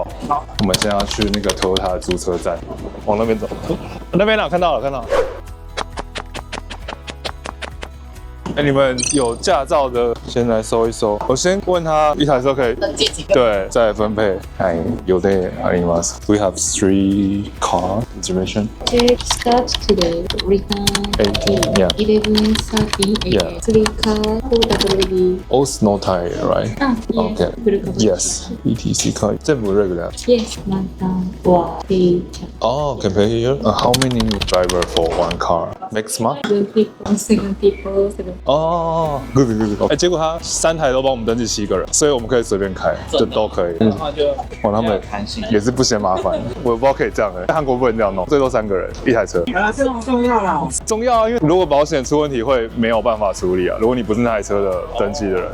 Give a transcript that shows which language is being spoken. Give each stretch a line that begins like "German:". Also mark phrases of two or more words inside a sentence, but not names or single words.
Chinese: 好，我们现在要去那个 Toyota 的租车站，往那边走。那边哪？看到了。哎，你们有驾照的先来搜一搜。我先问他一台车可以登记几个？对，再分配。哎，有的あります。
English: We have 3 car reservation. Check starts today. Return 18, yeah. 11:30 Yeah. a.m. 3 car full ready. All snow tire, right? Okay. Yes. ETC car.
Chinese: 全部 regular.
English: Yes, Mantan. Wow. Page. Oh, can pay here. How many driver for one car? Next month? 7 people, 7 people, 7.
Chinese: 哦 ，good。哎，结果他3台都帮我们登记7个人，所以我们可以随便开，就都可以。然后就他们也是不嫌麻烦，我不知道可以这样在韩国不能这样弄，最多3个人一台车。这种重要啦。重要啊，因为如果保险出问题会没有办法处理啊。如果你不是那台车的登记的人。